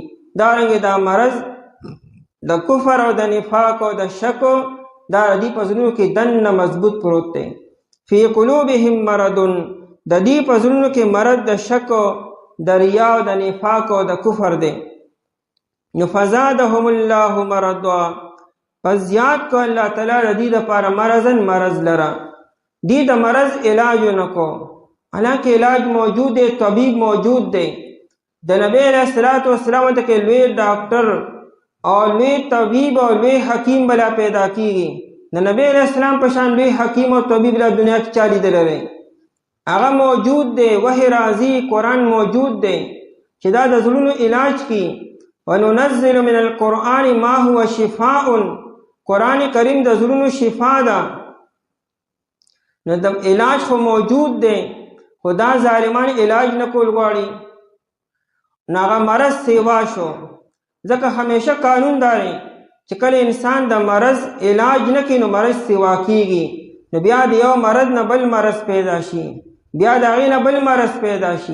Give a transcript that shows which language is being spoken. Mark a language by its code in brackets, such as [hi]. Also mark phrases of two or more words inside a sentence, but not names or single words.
[ps] دارنګې دا مرض د کفر او د نفاق او د شک دا دی په زړونو کې دننه مضبوط پروت دی. [ar] فی قلوبهم مرض، [ps] د دې په زړونو کې مرض د شک، د ریا او د نفاق او د کفر دی. [ar] نو فزادهم الله مرضا، [ps] پس زیات کو [ar] الله تعالی [ps] د دې دپاره مرضن مرض لره. دی د مرض علاج نکو، حالانکه علاج موجود دی، طبیب موجود دی. د نبی [ar] علیہ الصلوۃ والسلام [ps] ته کې لوی ډاکټر او لوی طبیب او لوی حکیم بلا پیدا کیږي. د نبی [ar] علیہ السلام [ps] په شان لوی حکیم او طبیب لا دنیا کې چا لیدلی دی؟ هغه موجود دی، وحی راځي، قرآن موجود دی چې دا د زړونو علاج کی. [ar] وننزل من القرآن ما هو شفاء، [ps] قرآن کریم د زړونو شفا ده. نو د علاج خو موجود دی، خو دا ظالمان علاج نه کول غواړي، نو هغه مرض سیوا شو. ځکه همیشه قانون داری چې کله انسان د مرض علاج نه کوي نو مرض سیوا کیږي، نو بیا د یو مرض نه بل مرض پیدا شي، بیا د هغې نه بل مرض پیدا شي.